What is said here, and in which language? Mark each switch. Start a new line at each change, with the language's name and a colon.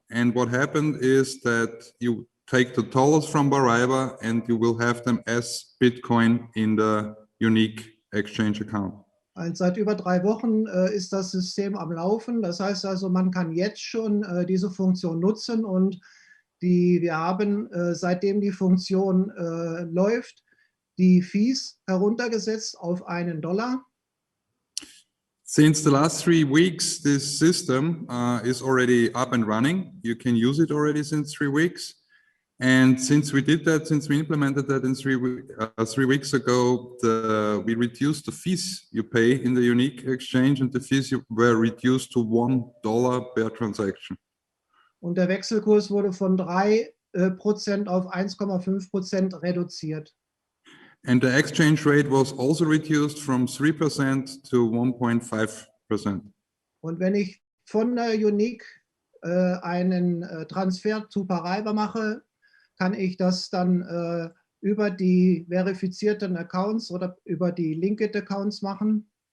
English: And what happened is that you take the dollars from Paraiba and you will have them as Bitcoin in the Unique Exchange account.
German: Und seit über 3 Wochen ist das System am Laufen. Das heißt also, man kann jetzt schon diese Funktion nutzen und wir haben, seitdem die Funktion läuft, die Fees heruntergesetzt auf $1.
English: Since the last 3 weeks, this system is already up and running. You can use it already since 3 weeks. And since we did that, since we implemented that in 3 weeks ago, we reduced the fees you pay in the Unique Exchange, and the fees were reduced to $1 per transaction.
German: Und der Wechselkurs wurde von 3% auf 1,5% reduziert.
English: And the exchange rate was also reduced from 3% to 1.5%.
German: Und wenn ich von der Unique einen Transfer zu Paraiba mache, kann ich das dann über die verifizierten Accounts oder über die Linked Accounts machen.